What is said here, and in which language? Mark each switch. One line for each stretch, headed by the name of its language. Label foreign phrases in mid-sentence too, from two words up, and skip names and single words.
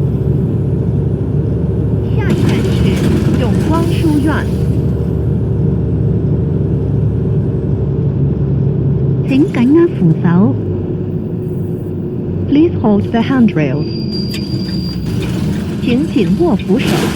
Chinese: 下一站是永光書院。請緊握扶手。
English: Please hold the handrails.
Chinese: 請緊握扶手。